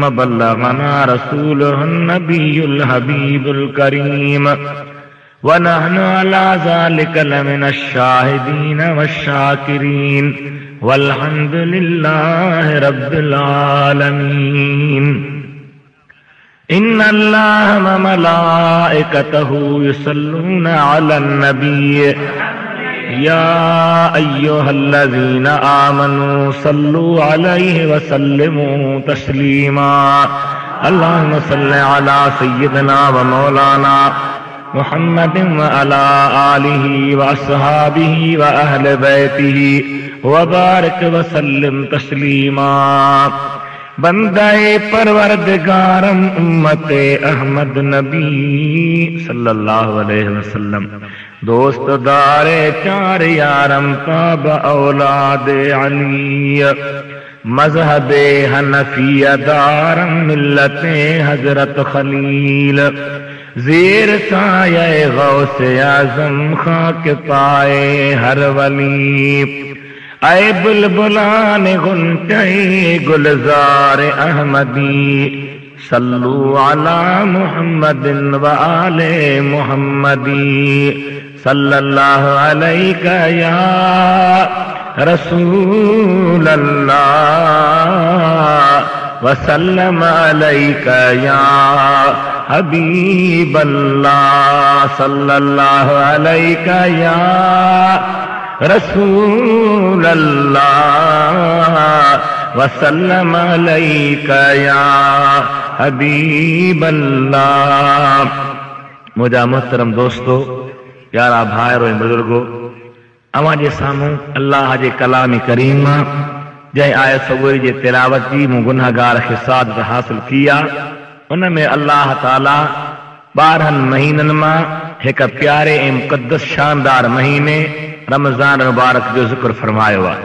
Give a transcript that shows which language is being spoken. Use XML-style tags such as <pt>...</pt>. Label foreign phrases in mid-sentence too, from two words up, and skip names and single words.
<ar>بلغنا رسوله النبي الحبيب الكريم ونحن على ذلك لمن الشاهدين والشاكرين والحمد لله رب العالمين. إن الله وملائكته يصلون على النبي يا أيها الذين آمنوا صلوا عليه وسلموا تسليما. اللهم صل على سيدنا ومولانا محمد وعلى آله وأصحابه وأهل بيته وبارك وسلم تسليما.</ar> <fa>بندهٔ پروردگارم امت احمد نبی</fa> <ar>صلى الله عليه وسلم.</ar> <fa>دوستدار چار یارم تابع اولاد علی. مذهب حنفیه دارم ملت حضرت خلیل. زیر سایهٔ غوث اعظم خاک پای هر ولی. ای بلبلان گلشن گلزار احمدی</fa> <ar>صلوا على محمد وآل محمد صلى الله عليك يا رسول الله وسلم عليك يا حبيب الله صلى الله عليك يا رسول الله وسلم عليك يا حبيب الله.</ar> <sd>मुझा मोहतरम दोस्तों, प्यारा भाइरो बुजुर्गो, अवां जे साम्हूं अल्लाह जे कलाम करीम जंहिं आयत सगोरी जे तिलावत जी मूं गुनहगार खे सादत हासिल की आहे, उन में अल्लाह ताला 12 महीननि मां हिक प्यारे ऐं मुक़द्दस शानदार महीने रमज़ान मुबारक जो ज़िक्र फरमायो आहे।</sd>